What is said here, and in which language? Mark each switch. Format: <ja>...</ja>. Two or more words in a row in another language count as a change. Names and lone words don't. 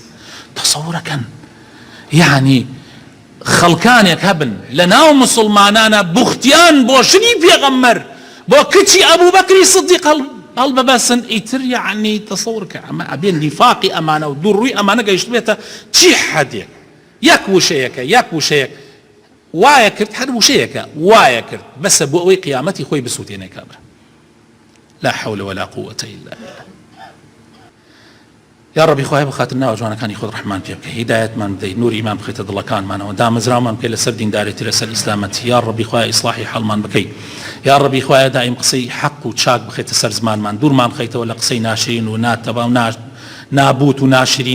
<ckb>تەسەوورەکەن یعنی خەڵکانێک هەبن لە ناو مسلمانانە بوختیان بۆ ژنی پێغەمبەر بۆ کچی ئەبوو بەکری سیدیق هەڵبەبەسن، ئیتر یعنی تەسەوورکە ئەمە ئەبێ نیفاقی ئەمانە و دوڕووی ئەمانە گەیشت بێتە چی حەدێک. یەک وشەیەک وایە کرد، هەر وشەیەکە وایە کرد بەسە بۆ ئەوەی قیامەتی خۆی بسووتێنێ کابرا.</ckb> <ar>لا حول ولا قوة إلا بالله. يا ربي</ar> <ckb>خوای بخاطر ناو جوانەکانی خۆت ڕەحمان پێ بکەی، هیدایەتمان بدەی، نوری ایمان بخەیتە دڵەکانمانەوە، دامەزراومان بکەی لەسەر دینداریەتی لەسەر ئیسلامەتی.</ckb> <ar>یا ربی</ar> <ckb>خوای ئیصلاحی حەڵمان بکەی، یا ربی خوای دائیم قسەی حەق و چاک بخەیتە سەر زمانمان، دوورمان بخەیتەوە لە قسەی ناشرین و ناتەبا و نابوت و ناشرین.</ckb>